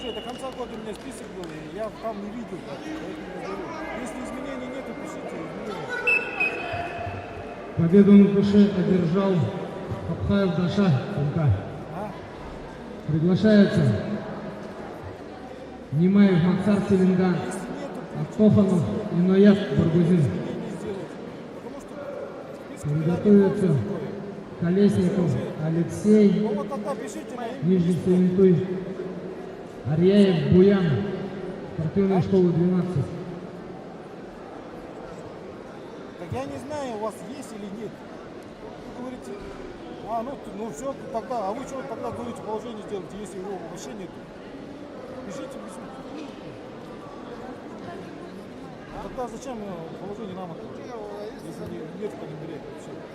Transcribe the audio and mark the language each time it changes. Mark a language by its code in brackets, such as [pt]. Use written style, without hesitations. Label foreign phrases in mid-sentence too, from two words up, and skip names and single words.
[ru] конца года у меня список был, и я там не видел, поэтому я говорю. Если изменений нет, пишите изменения. Победу на душе одержал Абхаев Даша МК. Приглашается Немаев Максар Селинган, Аттофанов Иноят Баргузин. Приготовится Колесников Алексей, Нижний Савинтуй, Арьяев Буян, спортивная школа 12. Так я не знаю, у вас есть или нет. Вы говорите, ну все, тогда, а вы что тогда говорите, положение сделать, если его вообще нет? Пишите письмо. Тогда зачем положение нам открыть, если нет в календаре вообще?